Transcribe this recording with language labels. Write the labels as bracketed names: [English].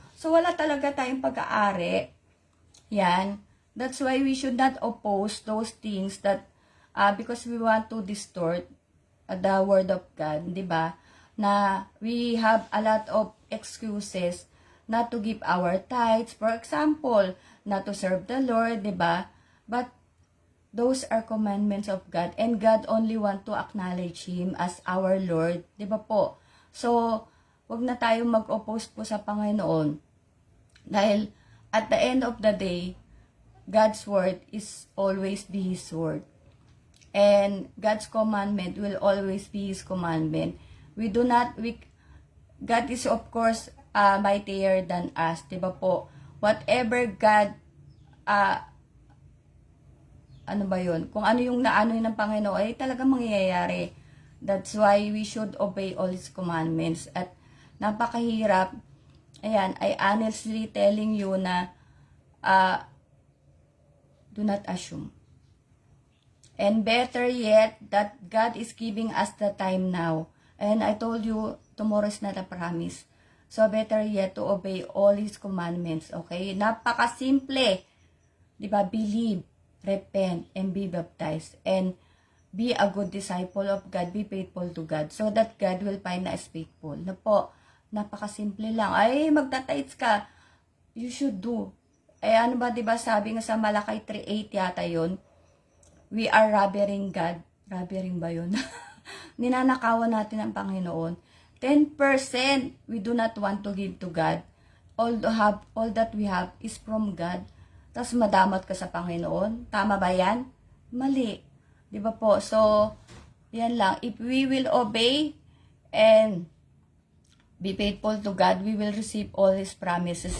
[Filipino] So, wala talaga tayong pag-aari. Yan. [English] That's why we should not oppose those things that because we want to distort the word of God, [Filipino] 'di ba? [English] Na we have a lot of excuses not to give our tithes, for example, not to serve the Lord, [Filipino] 'di ba? [English] But those are commandments of God, and God only want to acknowledge Him as our Lord, [Filipino] 'di ba po? So, wag na tayong mag-oppose po sa Panginoon. Dahil [English] at the end of the day, God's word is always be His word. And God's commandment will always be His commandment. God is of course mightier than us, 'di ba po? Whatever God, [Filipino] ano ba yun? Kung ano yung naano ng Panginoon, ay talagang mangyayari. [English] That's why we should obey all His commandments. [Filipino] At napakahirap, ayan, [English] I honestly telling you na, do not assume. And better yet, that God is giving us the time now. And I told you, tomorrow is not a promise. So better yet to obey all His commandments, okay? [Filipino] Napakasimple. 'Di ba? [English] Believe, repent, and be baptized. And be a good disciple of God. Be faithful to God. So that God will find us faithful. [Filipino] Na po, napakasimple lang. Ay, magtatights ka. [English] You should do. [Filipino] Ano ba, 'di ba? Sabi nga sa Malakay 3:8 yata 'yon. [English] We are robbing God. [Filipino] Robbing ba yun? Ninanakawan natin ang Panginoon. [English] 10% we do not want to give to God. All that we have is from God. [Filipino] Tapos madamat ka sa Panginoon. Tama ba yan? Mali. Di ba po? So, yan lang. [English] If we will obey and be faithful to God, we will receive all His promises.